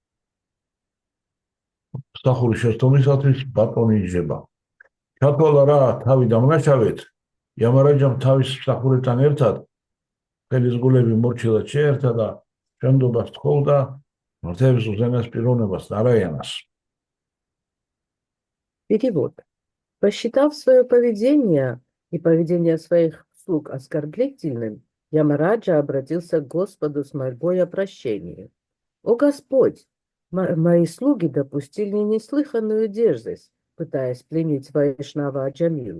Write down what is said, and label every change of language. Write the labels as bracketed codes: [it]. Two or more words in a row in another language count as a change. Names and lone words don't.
[ka] მსახურის შეცდომისათვის ბატონი იჯება. ჩათვალა რა თავი დამნაშავეთ, იამარაჯამ თავის მსახურებთან ერთად ხელის გულები მორჩილად შეერთა და შენდობას თხოვდა მღვდლის უზენაეს პიროვნებას ნარაიანას. [ru] Перевод. Посчитав свое поведение и поведение своих слуг оскорбительным, Ямараджа обратился к Господу с мольбой о прощении. «О Господь! Мои слуги допустили неслыханную дерзость, пытаясь пленить Вайшнава Аджамилу.